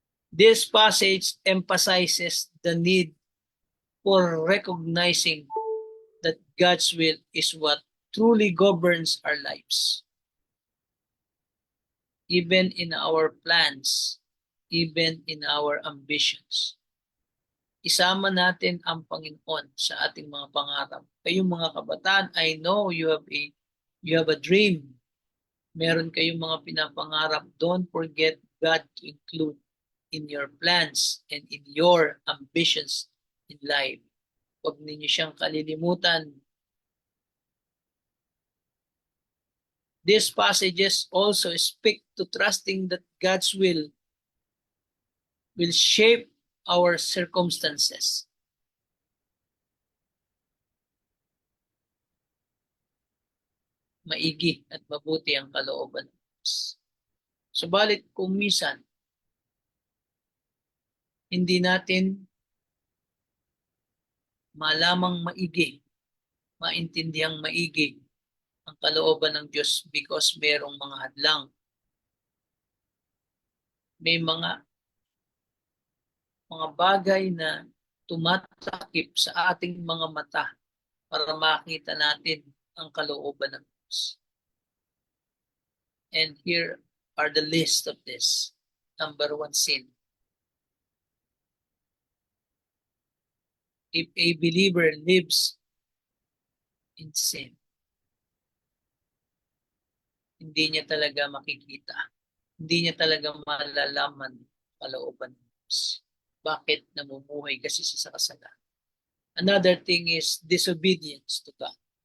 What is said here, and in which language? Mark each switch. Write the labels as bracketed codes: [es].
[en] This passage emphasizes the need for recognizing that God's will is what truly governs our lives. Even in our plans, even in our ambitions. [tl] Isama natin ang Panginoon sa ating mga pangarap. Kayong mga kabataan, [en] I know you have a dream. [tl] Meron kayong mga pinapangarap. [en] Don't forget God to include in your plans and in your ambitions in life. [tl] Huwag ninyo siyang kalilimutan. [en] These passages also speak to trusting that God's will will shape our circumstances. [tl] Maigi at mabuti ang kalooban ng Diyos. Subalit kung minsan, hindi natin malamang maigi, maintindihang maigi ang kalooban ng Diyos because merong mga hadlang. May mga bagay na tumatakip sa ating mga mata para makita natin ang kalooban ng Diyos. [en] And here are the list of this. Number 1, sin. If a believer lives in sin, [tl] hindi niya talaga makikita. Hindi niya talaga malalaman kalooban ng Diyos. Bakit namumuhay kasi siya sa kasalanan? [en] Another thing is disobedience to God.